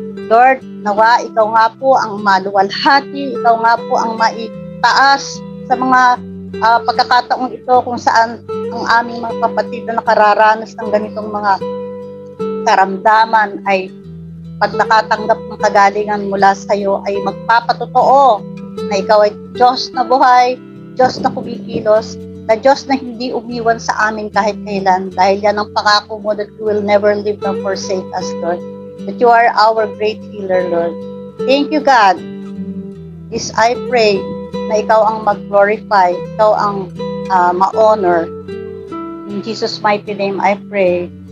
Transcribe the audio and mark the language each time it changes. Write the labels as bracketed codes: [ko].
[tl] Lord, nawa ikaw nga po ang maluwalhati, ikaw nga po ang maitaas sa mga pagkakataong ito kung saan ang aming mga kapatid na nakararanas ng ganitong mga karamdaman ay pag nakatanggap ng kagalingan mula sa iyo ay magpapatotoo na ikaw ay Diyos na buhay, Diyos na kumikilos, na Diyos na hindi umiwan sa amin kahit kailan, dahil yan ang pangako mo [en] that you will never leave nor forsake us, Lord. That you are our great healer, Lord. Thank you, God. This I pray [tl] na ikaw ang mag-glorify, ikaw ang ma-honor. [en] In Jesus' mighty name I pray.